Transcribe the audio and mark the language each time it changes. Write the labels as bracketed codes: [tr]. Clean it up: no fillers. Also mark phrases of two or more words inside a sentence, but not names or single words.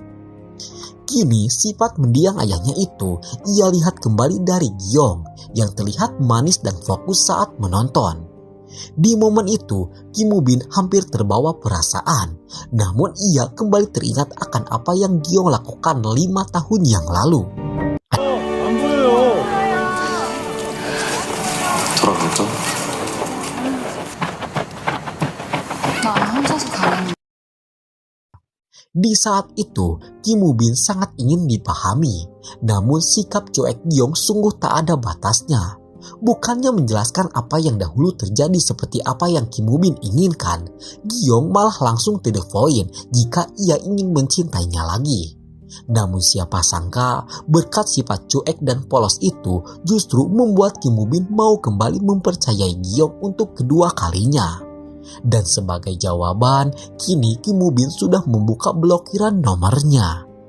[id] Kini sifat mendiang ayahnya itu ia lihat kembali dari Gi-yong yang terlihat manis dan fokus saat menonton. Di momen itu, Kim Woo Bin hampir terbawa perasaan. Namun ia kembali teringat akan apa yang Gi-yong lakukan 5 tahun yang lalu. [ko] 안 보여요. 돌아갈까? 나 혼자서 가는. [id] Di saat itu, Kim Woo Bin sangat ingin dipahami. Namun sikap cuek Gi-yong sungguh tak ada batasnya. Bukannya menjelaskan apa yang dahulu terjadi seperti apa yang Kim Woo Bin inginkan, Gi-yong malah langsung [en] to the point [id] jika ia ingin mencintainya lagi. Namun siapa sangka berkat sifat cuek dan polos itu justru membuat Kim Woo Bin mau kembali mempercayai Gi-yong untuk kedua kalinya. Dan sebagai jawaban, kini Kim Woo Bin sudah membuka blokiran nomornya.